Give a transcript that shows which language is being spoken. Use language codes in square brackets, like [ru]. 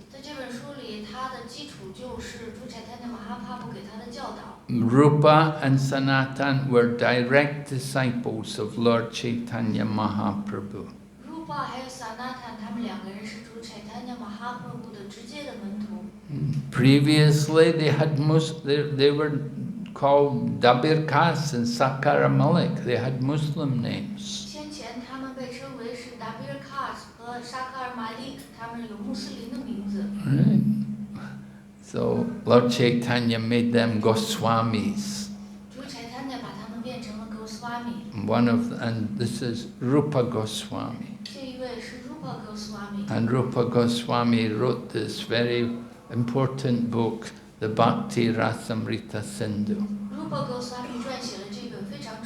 [zh] 在这本书里，他的基础就是主柴坦马哈帕布给他的教导。 [en] Rupa and Sanatan were direct disciples of Lord Chaitanya Mahaprabhu. [zh] Rupa 还有 Sanatan 他们两个人是主柴坦马哈帕布的直接的门徒。 [en] Previously, they were called Dabir Khas and Sakara Malik. They had Muslim names. [zh] 先前他们被称为是 Dabir Khas 和 Sakar Malik， 他们有穆斯林的名字。 [en] Right. So Lord Chaitanya made them Goswamis. [zh] 主柴坦把他们变成了 Goswami。 [en] And this is Rupa Goswami. [zh] 这一位是 Rupa Goswami。 [en] And Rupa Goswami wrote this very important book, the Bhakti Rasamrita Sindhu. [zh] Rupa Goswami 撰写了这本非